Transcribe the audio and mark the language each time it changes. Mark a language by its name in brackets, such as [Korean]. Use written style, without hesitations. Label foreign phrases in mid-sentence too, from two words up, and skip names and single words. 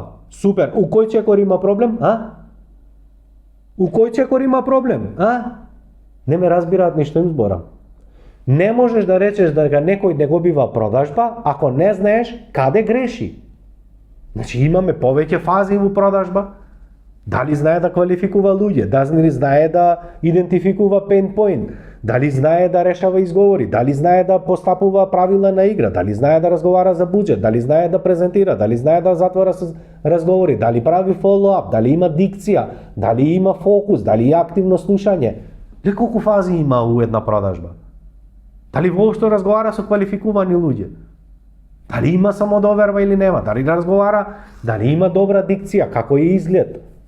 [Macedonian] Супер, у кој чекор има проблем, У кој чекор има проблем, Не ме разбираат ни што им зборам. Не можеш да речеш дека некој не го бива продажба, ако не знаеш каде греши. Значи имаме повеќе фази во продажба. Дали знае да квалификува луѓе, дали знае да идентификува [English] pain point, [Macedonian] дали знае да решава изговори, дали знае да постапува правила на игра, дали знае да разговара за буџет, дали знае да презентира, дали знае да затвора с разговори, дали прави follow-up, дали има дикција, дали има фокус, дали има активно слушање. Колку фази има у една продажба? Дали воопшто разговара со квалификувани луѓе? Дали има самодоверба или нема? Дали разговара, дали има добра дикција, како е изглед?